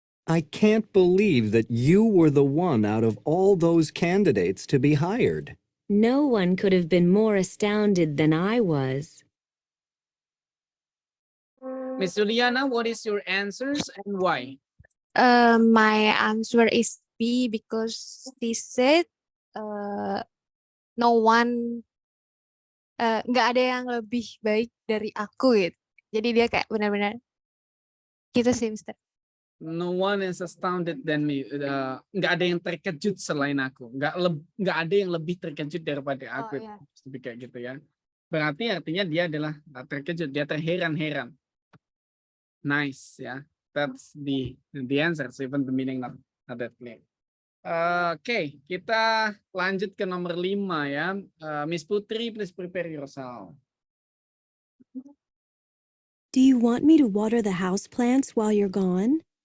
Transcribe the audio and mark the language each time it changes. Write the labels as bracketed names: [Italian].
[English] I can't believe that you were the one out of all those candidates to be hired. No one could have been more astounded than I was. Miss Juliana, what is your answers and why? My answer is B because she said no one [Indonesian] nggak ada yang lebih baik dari aku gitu. Jadi dia kayak benar-benar kita sister. [English] No one is astounded than me. [Indonesian] Nggak ada yang terkejut selain aku. Nggak ada yang lebih terkejut daripada aku. iya. Kayak gitu ya. Berarti artinya dia adalah terkejut. Dia terheran-heran. Nice ya. [English] That's the answer. So even the meaning not that clear. [Indonesian] Oke, kita lanjut ke nomor 5 ya. [English] Miss Putri, please prepare yourself. Do you want me to water the houseplants while you're gone?